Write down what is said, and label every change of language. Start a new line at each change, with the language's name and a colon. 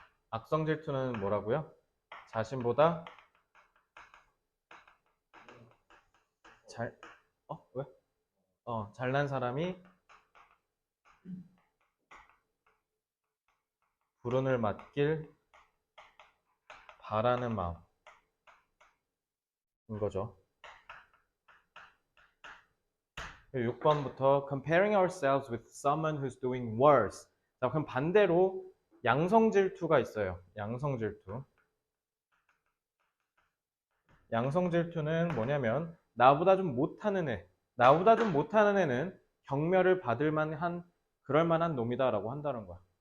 Korean: 악성 질투는 뭐라고요? 자신보다 왜? 잘난 사람이 불운을 맞길 바라는 마음인 거죠. 6번부터
English: comparing ourselves with someone who's doing worse.
Korean: 자, 그럼 반대로 양성 질투가 있어요. 양성 질투. 양성 질투는 뭐냐면 나보다 좀 못하는 애, 나보다 좀 못하는 애는 경멸을 받을 만한 그럴 만한 놈이다라고 한다는 거야.